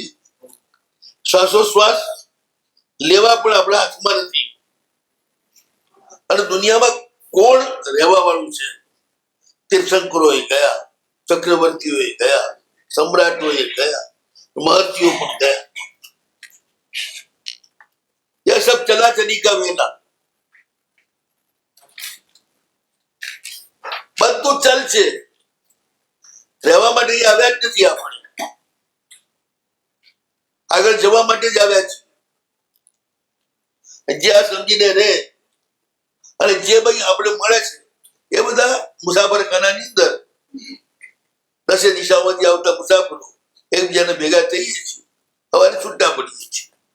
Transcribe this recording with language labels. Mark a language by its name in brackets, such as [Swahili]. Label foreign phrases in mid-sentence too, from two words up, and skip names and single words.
[Gujarati] શ્વાસોશ્વાસ લેવા પણ આપણા હાથમાં નથી. અને દુનિયામાં કોણ રહેવા વાળું છે? તીર્થંકરોએ ગયા, ચક્રવર્તીઓએ ગયા, સમ્રાટોએ ગયા, મહર્ષિઓ પણ ગયા. [Hindi] यह सब चला चली का वेला. [Gujarati] બધું ચાલશે, રહેવા માટે આવ્યા જ નથી. આપણે આગળ જવા માટે જ આવ્યા છે. જે આ સમજીને રહે અને જે ભાઈ આપણે મળે છે એ બધા મુસાફરખાનાની અંદર દસે દિશામાંથી આવતા મુસાફરો એકબીજાને ભેગા થઈએ છીએ, સવારે છૂટા પડીએ છીએ.